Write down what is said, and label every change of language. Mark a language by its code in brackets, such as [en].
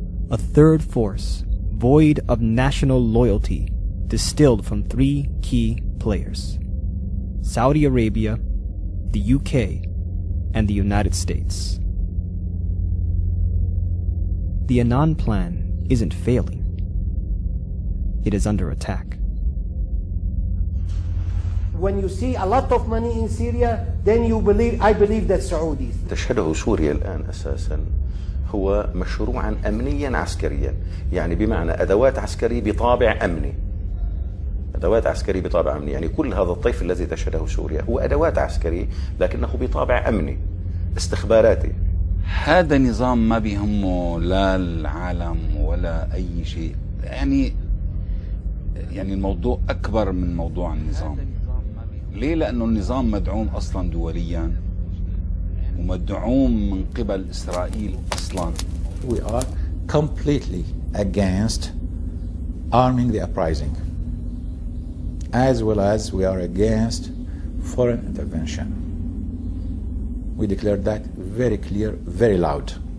[en] A third force, void of national loyalty, distilled from 3 key players: Saudi Arabia, the UK, and the United States. The Annan plan isn't failing. It is under attack. When you see a lot of money in Syria, then you believe, I believe that Saudis. [ar] تشهده سوريا الآن أساسا هو مشروعا أمنيا عسكريا، يعني بمعنى أدوات عسكرية بطابع أمني. أدوات عسكرية بطابع أمني، يعني كل هذا الطيف الذي تشهده سوريا هو أدوات عسكرية لكنه بطابع أمني استخباراتي. هذا نظام ما بيهمه لا العالم ولا أي شيء، يعني الموضوع أكبر من موضوع النظام. ليه؟ لأنه النظام مدعوم أصلا دوليا ومدعوم من قبل إسرائيل أصلا. [en] We are completely against arming the uprising, as well as we are against foreign intervention. We declare that very clear, very loud.